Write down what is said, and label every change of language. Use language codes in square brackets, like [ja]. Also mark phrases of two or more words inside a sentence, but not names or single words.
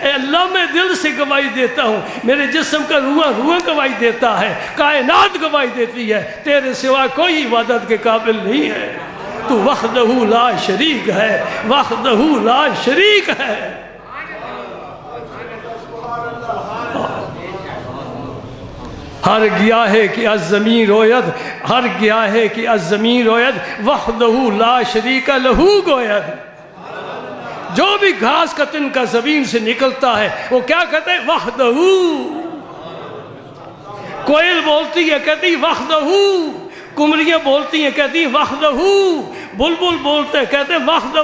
[ur] اے اللہ میں دل سے گواہی دیتا ہوں، میرے جسم کا روح گواہی دیتا ہے، کائنات گواہی دیتی ہے، تیرے سوا کوئی عبادت کے قابل نہیں ہے۔ تو [ar] وحدہ لا شریک [ur] ہے، [ar] وحدہ لا شریک [ur] ہے۔ [fa] ہر گیا ہے کہ از زمین روید، ہر گیا ہے کہ از زمین روید، [ar] وحدہ لا شریک لہو [fa] گوید۔ [ur] جو بھی گھاس کا تنکا زمین سے نکلتا ہے وہ کیا کہتے ہیں؟ وحدہ۔ کوئل بولتی ہے کہتی وحدہ، کمریاں بولتی ہیں کہتی وحدہ، بلبل بولتے ہیں کہتے ہیں وحدہ۔